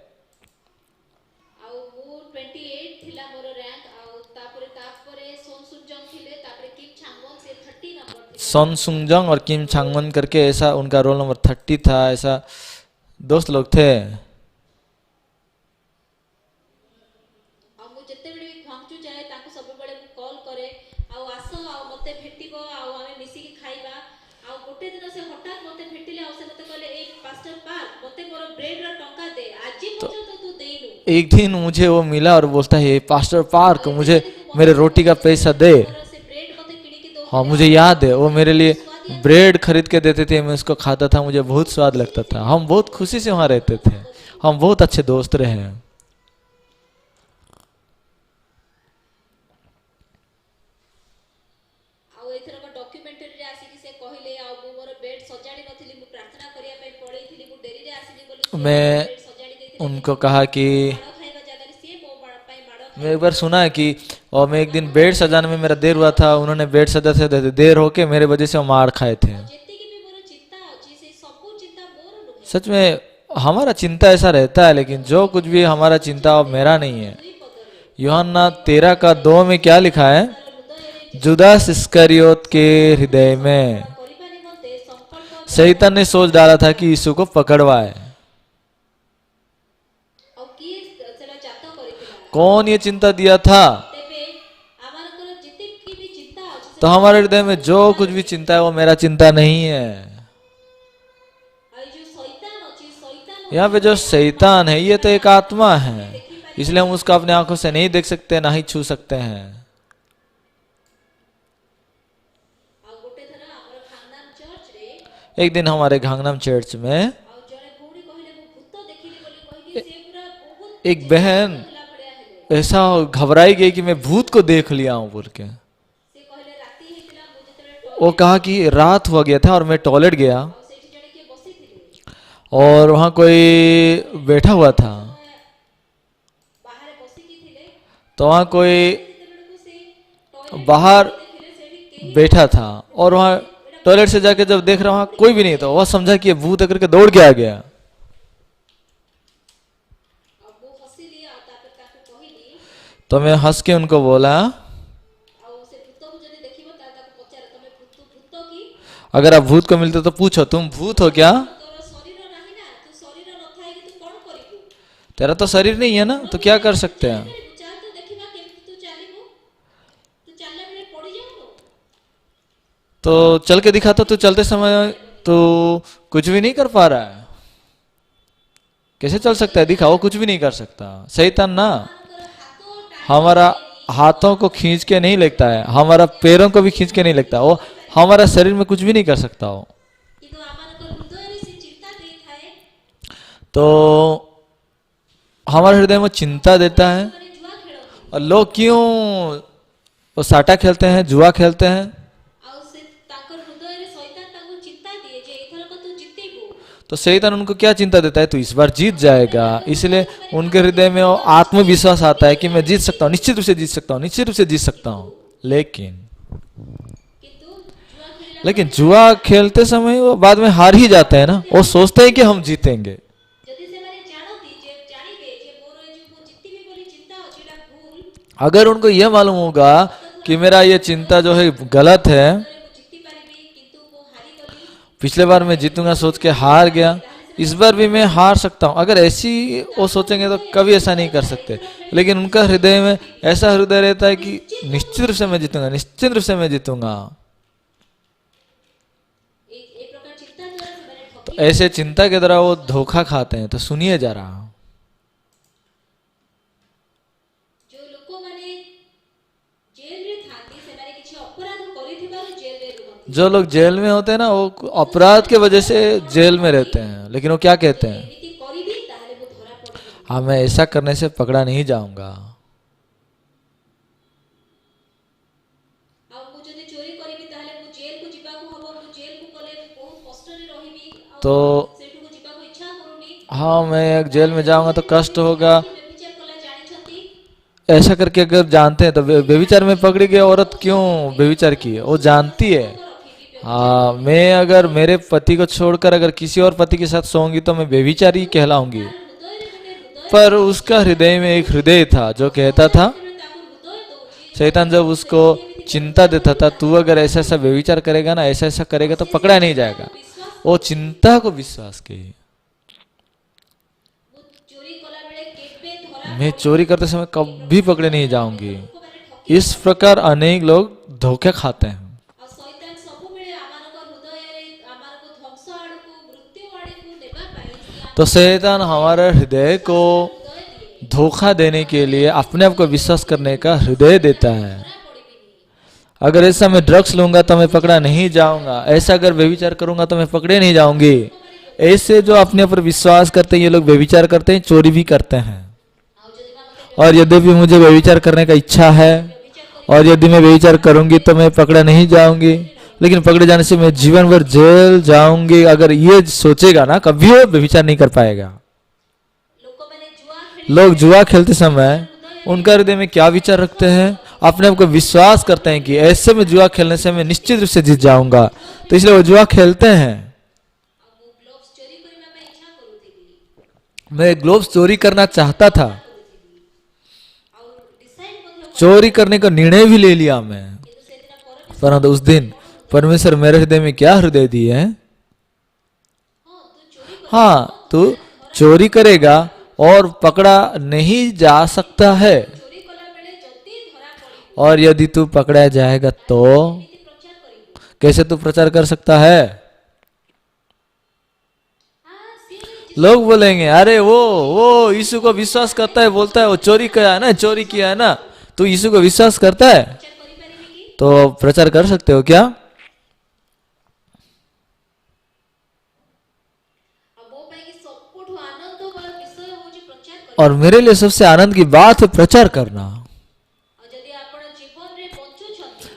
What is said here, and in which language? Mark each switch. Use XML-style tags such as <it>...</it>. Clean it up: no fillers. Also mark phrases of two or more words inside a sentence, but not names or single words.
<or>ଆଉ ମୁ 28 ଥିଲା ମୋର ରାଙ୍କ ଆଉ ତାପରେ ସୋନ ସୁନଜଙ୍ଗ ଥିଲେ ତାପରେ କିମ ଛାଙ୍ଗମନ ସେ 30 ନମ୍ବର ଥିଲେ</or> <hi>सन सुंगजंग और किम छांगमन करके ऐसा उनका रोल नंबर 30 था। ऐसा दोस्त लोग थे।</hi> <or>ଆ ମୁ ଯେତେବେଳେ ଭି ଖଙ୍ଗଚୁ ଯାଏ ତାକୁ ସବୁ ବେଳେ ମୁ କଲ କରେ ଆଉ ଆସ ଆଉ ମତେ ଭେଟିବ ଆଉ ଆମେ ମିଶି କି ଖାଇବା ଆଉ ଗୋଟେ ଦିନ ସେ ହଠାତ ମତେ ଭେଟିଲେ ଆଉ ସେ ମତେ କହିଲେ ଏ ପାଷ୍ଟର ପାଲ ମତେ ମୋର ବ୍ରେଡ ର ଟଙ୍କା ଦେ ଆଜି ପର୍ଯ୍ୟନ୍ତ ତୁ ଦେଇନୁ</or> <hi>एक दिन मुझे वो मिला और बोलता है पास्टर पार्क मुझे मेरे रोटी का पैसा दे।</hi> <or>ମୋର ସେ ବ୍ରେଡ ମତେ କିଣି କି ଦେଉ</or> <hi>हाँ मुझे याद है वो मेरे लिए ब्रेड खरीद के देते थे। मैं उसको खाता था, मुझे बहुत स्वाद लगता था। हम बहुत खुशी से वहाँ रहते थे। हम बहुत अच्छे दोस्त रहे हैं।</hi> <or>ଆଉ ଏଥର କୋ ଡକ୍ୟୁମେଣ୍ଟାରୀ ରେ ଆସି କି ସେ କହିଲେ ଆଉ ମୁ ମୋର ବେଡ ସଜା</or> <hi>मैं</hi> <or>ସଜାଡ଼ି ଦେଇଥିଲେ</or> <hi>उनको कहा कि</hi> <or>ମାଡ଼ ଖାଇବା ଜାଗାରେ ସିଏ ମୋ ପାଇଁ ମାଡ଼</or> <hi>मैं एक बार सुना है कि और मैं एक दिन बेड सजाने में मेरा देर हुआ था, उन्होंने बेड सजाते देर होके मेरे वजह से वो मार खाए थे।</hi> <or>ଯେତିକି ବି ମୋର ଚିନ୍ତା ଅଛି ସେଇ ସବୁ ଚିନ୍ତା ମୋର ନୁହେଁ</or> <hi>सच में हमारा चिंता ऐसा रहता है, लेकिन जो कुछ भी हमारा चिंता वो मेरा नहीं है।</hi> <or>ଦୁଇ ପଦରେ</or> <hi>यूहन्ना 13:2 में क्या लिखा है?</hi> <or>ହୃଦୟରେ</or> <hi>जुदास इस्करियोत के हृदय में</hi> <or>କରିବା ନିମନ୍ତେ ସଂକଳ୍ପ</or> <hi>शैतान ने सोच डाला था कि यीशु को पकड़वाए।</hi> <or>ଆଉ କିଏ ସେଟା ଜାତ କରିଥିଲା</or> <hi>कौन ये चिंता दिया था?</hi> <or>ତେବେ ଆମମାନଙ୍କର ଯେତିକି ବି ଚିନ୍ତା ଅଛି</or> <hi>तो हमारे हृदय में जो कुछ भी चिंता है वो मेरा चिंता नहीं है।</hi> <or>ଆଉ ଯୋଉ ଶୈତାନ ଅଛି ଶୈତାନ</or> <hi>यहाँ पे जो शैतान है ये तो एक आत्मा है, इसलिए हम उसको अपने आंखों से नहीं देख सकते, ना ही छू सकते हैं।</hi> <or>ଆଉ ଗୋଟେ ଥର ଆମର ଖାନଦାନ ଚର୍ଚ୍ଚରେ</or> <hi>एक दिन हमारे घांगनाम चर्च में</hi> <or>ଆଉ ଜଣେ ଭଉଣୀ କହିଲେ ମୁଁ ଭୂତ ଦେଖିଲି ବୋଲି କହିକି ସେ ପୁରା ବହୁତ</or> <hi>एक बहन</hi> <or>ହେଲା ଭଳିଆ ହେଲେ</or> <hi>ऐसा घबराई गई कि मैं भूत को देख लिया हूं बोल के।</hi> <or>ସେ କହିଲେ ରାତି ହେଇଥିଲା ମୁଁ ଯେତେବେଳେ</or> <hi>वो कहा कि रात हो गया था और मैं टॉयलेट गया</hi> <or>ଆଉ ସେଇଠି ଜଣେ କିଏ ବସିଥିଲେ</or> <hi>और वहाँ कोई बैठा हुआ था,</hi> <or>ବାହାରେ ବସିକି ଥିଲେ</or> <hi>तो वहाँ कोई</hi> <or>ଯେତେବେଳକୁ ସେ ଟଏଲେଟ</or> <hi>बाहर</hi> <or>ଦେଖିଲେ ସେଇଠି କେହି</or> <hi>बैठा था और वहाँ टॉयलेट से जाके जब देख रहा वहाँ कोई भी नहीं था, वह समझा कि ये भूत है करके दौड़ के आ गया।</hi> <or>ଆଉ ମୁଁ ହସିଲି ଆଉ ତାପରେ ତାକୁ କହିଲି</or> <hi>तो मैं हंस के उनको बोला,</hi> <or>ଆଉ ସେ ଭୂତକୁ ଯଦି ଦେଖିବ ତାହେଲେ ତାକୁ ପଚାର ତମେ ଭୂତ କି</or> <hi>अगर आप भूत को मिलते तो पूछो तुम भूत हो क्या?</hi> <or>ତୋର ଶରୀର ନାହିଁ ନା ତୁ ଶରୀର ନଥାଇକି ତୁ କ'ଣ କରିବୁ</or> <hi>तेरा तो शरीर नहीं है ना, तो क्या कर सकते हैं?</hi> <or>କରିବୁ ଚାଲ ତ ଦେଖିବା କେମିତି ତୁ ଚାଲିବୁ ତୁ ଚାଲିଲା ବେଳେ ପଡ଼ିଯାଉନୁ</or> <hi>तो चल के दिखा तो तू चलते समय तो कुछ भी नहीं कर पा रहा है, कैसे चल सकता है? दिखा, वो कुछ भी नहीं कर सकता। शैतान ना</hi> <or>ତୋର ହାତ</or> <hi>हमारा हाथों को खींच के नहीं लगता है, हमारा पैरों को भी खींच के नहीं लगता, वो हमारा शरीर में कुछ भी नहीं कर सकता हो।</hi> <or>କିନ୍ତୁ ଆମମାନଙ୍କର ହୃଦୟରେ ସେ ଚିନ୍ତା ଦେଇଥାଏ</or> <hi>तो हमारे हृदय में चिंता देता है।</hi> <or>ମାନେ ଜୁଆ ଖେଳନ୍ତି</or> <hi>और लोग क्यों वो साटा खेलते हैं, जुआ खेलते हैं?</hi> <or>ଆଉ ସେ ତାଙ୍କର ହୃଦୟରେ ଶୈତାନ ତାଙ୍କୁ ଚିନ୍ତା ଦିଏ ଯେ ଏଥରକ ତୁ ଜିତିବୁ</or> <hi>तो शैतान उनको क्या चिंता देता है? तो इस बार जीत जाएगा, इसलिए उनके हृदय में वो आत्मविश्वास आता है कि मैं जीत सकता हूँ, निश्चित रूप से जीत सकता हूँ, निश्चित रूप से जीत सकता हूँ।</hi> <or>କିନ୍ତୁ ଜୁଆ ଖେଳିଲା</or> <hi>लेकिन जुआ खेलते समय वो बाद में हार ही जाते हैं ना, वो सोचते हैं कि हम जीतेंगे।</hi> <or>ଯଦି ସେମାନେ ଜାଣନ୍ତି ଯେ ଜାଣିବେ ଯେ ମୋର ଏ ଯୋଉ ମୁଁ ଜିତିବି ବୋଲି ଚିନ୍ତା ଅଛି ଏଟା ଭୁଲ</or> <hi>अगर उनको यह मालूम होगा कि मेरा ये चिंता जो है गलत है,</hi> <or>ମୁଁ ଜିତି ପାରିବି କିନ୍ତୁ ମୁଁ ହାରିଗଲି</or> <hi>पिछले बार मैं जीतूंगा सोच के हार गया, इस बार भी मैं हार सकता हूँ, अगर ऐसी वो सोचेंगे तो कभी ऐसा नहीं कर सकते। लेकिन उनका हृदय में ऐसा हृदय रहता है कि निश्चित रूप से मैं जीतूंगा, निश्चित रूप से मैं जीतूंगा।</hi> <or>ଏ ପ୍ରକାର ଚିନ୍ତା ଦ୍ୱାରା ସେମାନେ ଠକି</or> <hi>तो ऐसे चिंता के द्वारा वो धोखा खाते हैं। तो सुनिए जरा,</hi> <or>ଯୋଉ ଲୋକମାନେ ଜେଲରେ ଥାନ୍ତି ସେମାନେ କିଛି ଅପରାଧ କରିଥିବାରୁ ଜେଲରେ ରୁହନ୍ତି</or> <hi>जो लोग जेल में होते हैं ना, वो अपराध के वजह से जेल में रहते हैं, लेकिन वो क्या कहते हैं?</hi> <or>ଏମିତି କରିବି ତାହେଲେ ମୁଁ ଧରା ପଡ଼ିବି</or> <hi>हाँ, मैं ऐसा करने से पकड़ा नहीं जाऊंगा।</hi> <or>ଆଉ ମୁଁ ଯଦି ଚୋରି କରିବି ତାହେଲେ ମୁଁ ଜେଲକୁ ଯିବାକୁ ହବ ମୁଁ ଜେଲକୁ ଗଲେ ବହୁତ କଷ୍ଟରେ ରହିବି ଆଉ</or> <hi>तो</hi> <or>ସେଠୁକୁ ଯିବାକୁ ଇଚ୍ଛା କରୁନି</or> <hi>हाँ, मैं एक जेल में जाऊंगा तो कष्ट होगा।</hi> <or>ବ୍ୟଭିଚାର କଲା ଜାଣିଛନ୍ତି</or> <hi>ऐसा करके अगर जानते हैं तो व्यभिचार में पकड़ी गई औरत क्यों व्यभिचार की है? वो जानती है।</hi> <or>ରଖିବି</or> <hi>हाँ, मैं अगर मेरे पति को छोड़कर अगर किसी और पति के साथ सोऊंगी तो मैं व्यभिचारी कहलाऊंगी।</hi> <or>ହୃଦୟରେ ଗୋଟେ ହୃଦୟ</or> <hi>पर उसका हृदय में एक हृदय था जो कहता था,</hi> <or>ଯେତେବେଳେ ତାକୁ ହୃଦୟ ଦଉଛି</or> <hi>शैतान जब उसको चिंता देता था, तू अगर ऐसा ऐसा व्यभिचार करेगा ना, ऐसा ऐसा करेगा तो पकड़ा नहीं जाएगा, वो चिंता को विश्वास की।</hi> <or>ମୁଁ ଚୋରି କଲା ବେଳେ କେବେ ଧରା</or> <hi>मैं चोरी करते समय कभी पकड़े नहीं जाऊंगी।</hi> <or>ଲୋକମାନେ ଠକି</or> <hi>इस प्रकार अनेक लोग धोखे खाते हैं।</hi> <or>ଆଉ ଶୈତାନ ସବୁବେଳେ ଆମମାନଙ୍କ ହୃଦୟରେ ଆମମାନଙ୍କୁ ଧ୍ୱଂସ ଆଡକୁ ମୃତ୍ୟୁ ଆଡକୁ ନେବା ପାଇଁ ସିଏ</or> <hi>तो शैतान हमारे हृदय को</hi> <or>ହୃଦୟ ଦିଏ</or> <hi>धोखा देने के लिए अपने आप को विश्वास करने का हृदय देता है।</hi> <or>ଧରା ପଡିବିନି</or> <hi>अगर ऐसा मैं ड्रग्स लूंगा तो मैं पकड़ा नहीं जाऊंगा, ऐसा अगर व्यभिचार करूंगा तो मैं पकड़े नहीं जाऊंगी। ऐसे जो अपने ऊपर विश्वास करते हैं ये लोग व्यभिचार करते हैं, चोरी भी करते हैं।</hi> <or>ଆଉ ଯଦି ବା ମତେ</or> <hi>और यदि भी मुझे व्यभिचार करने का इच्छा है और यदि मैं व्यभिचार करूंगी तो मैं पकड़ा नहीं जाऊंगी, लेकिन पकड़े जाने से मैं जीवन भर जेल जाऊंगी, अगर ये सोचेगा ना कभी वो व्यभिचार नहीं कर पाएगा। लोग जुआ खेलते समय उनका हृदय में क्या विचार रखते हैं, अपने आप को विश्वास करते हैं कि ऐसे में जुआ खेलने से मैं निश्चित रूप से जीत जाऊंगा, तो इसलिए वो जुआ खेलते हैं।</hi> <or>ଆଉ ମୁଁ ଗ୍ଲୋଭ୍ସ ଚୋରି କରିବା ପାଇଁ ଇଚ୍ଛା କରୁଥିଲି</or> <hi>मैं ग्लोव्स चोरी करना चाहता था,</hi> <or>ଆଉ ଡିସାଇଡ୍ ମଧ୍ୟ</or> <hi>चोरी करने का निर्णय भी ले लिया मैं,</hi> <or>କିନ୍ତୁ ସେଦିନ ପରଦିନ</or> <hi>परंतु उस दिन परमेश्वर मेरे हृदय में क्या हृदय दिए हैं,</hi> <or>ହଁ ତୁ ଚୋରି</or> <hi>हाँ तू चोरी करेगा और पकड़ा नहीं जा सकता है,</hi> <or>ଚୋରି କଲା ବେଳେ ଯଦି ଧରା ପଡ଼ିବୁ</or> <hi>और यदि तू पकड़ा जाएगा तो</hi> <or>କେମିତି ପ୍ରଚାର କରିବୁ</or> <hi>कैसे तू प्रचार कर सकता है।</hi> <or>ସିଏ</or> <hi>लोग बोलेंगे अरे वो यीशु को विश्वास करता है, बोलता है वो चोरी किया है ना, चोरी किया है ना, तू यीशु को विश्वास करता है</hi> <or>ପ୍ରଚାର କରିପାରିବି କି</or> <hi>तो प्रचार कर सकते हो क्या।</hi> <or>ଆଉ ମୋ ପାଇଁ କି ସବୁଠୁ ଆନନ୍ଦମୟ ବିଷୟ ହେଉଛି ପ୍ରଚାର କରିବା</or> <hi>और मेरे लिए सबसे आनंद की बात है प्रचार करना।</hi> <or>ଆଉ ଯଦି ଆପଣ ଜୀବନରେ ବଞ୍ଚୁଛନ୍ତି</or>